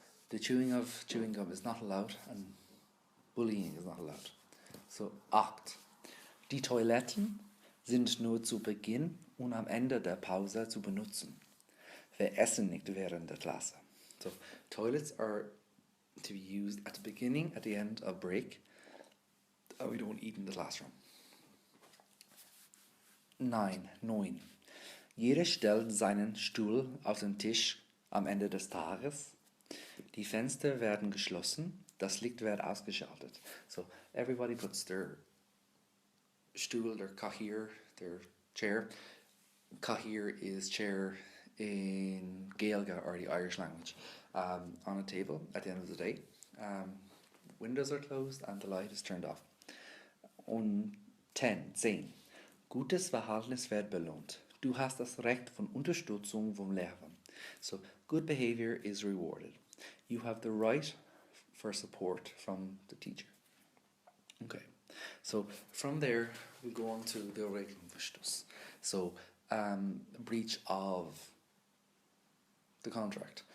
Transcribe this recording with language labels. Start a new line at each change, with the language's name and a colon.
English: The chewing of chewing gum is not allowed, and bullying is not allowed. So 8.
German: Die Toiletten sind nur zu Beginn und am Ende der Pause zu benutzen. Wir essen nicht während der Klasse.
English: So toilets are to be used at the beginning, at the end of break. We don't eat in the classroom. 9.
German: Jeder stellt seinen Stuhl auf den Tisch am Ende des Tages. Die Fenster werden geschlossen, das Licht wird ausgeschaltet.
English: So everybody puts their stool, their kahir, their chair. Kahir is chair in Gaeilge, or the Irish language, on a table at the end of the day. Windows are closed and the light is turned off.
German: Und 10. Gutes Verhalten wird belohnt. Du hast das Recht von Unterstützung vom Lehrer.
English: So good behavior is rewarded. You have the right for support from the teacher. Okay, so from there we go on to the Regelverstoß. So breach of the contract.